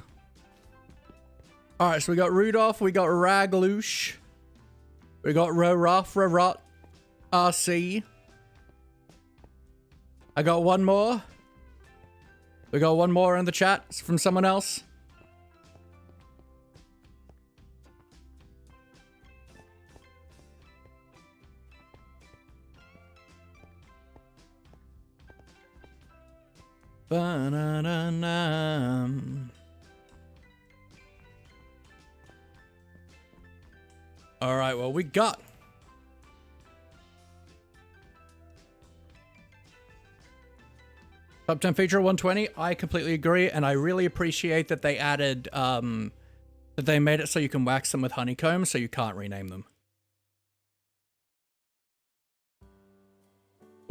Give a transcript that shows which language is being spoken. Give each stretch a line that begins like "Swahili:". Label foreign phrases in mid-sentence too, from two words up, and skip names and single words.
English: Alright, so we got Rudolph, we got Raglush, we got Rofferot RC. I got one more. We got one more in the chat from someone else. Ba-na-na-na. All right, well, we got top 10 feature 120. I completely agree, and I really appreciate that they added that they made it so you can wax them with honeycomb, so you can't rename them.